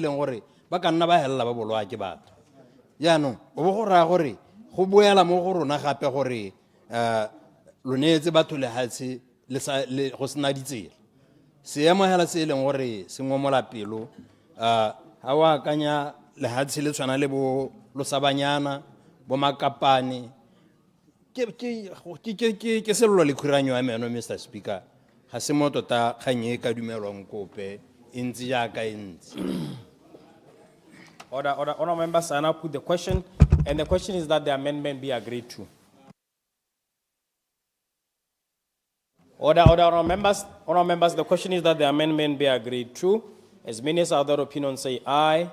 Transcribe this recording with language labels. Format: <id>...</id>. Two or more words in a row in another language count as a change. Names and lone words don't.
<tn>leng gore ba ka nna ba helela ba bolwa ke batho jaanong o bo go raya gore go boela mo go rona gape gore lo neetse batho lehatshe go sena ditsela seemo hela se e leng gore se ngomola pelo ga o akanya lehatshe le tshwana le bo losabanyana bo makapane ke sello le khuranyo ya meno</tn> <en>Mr Speaker</en> <tn>ga se mo tota kgang e ka dumelwang kope e ntse jaaka e ntse.</tn> <en>Honorable members, I now put the question, and the question is that the amendment be agreed to. Honorable members, the question is that the amendment be agreed to. As many as other opinions say aye.</en>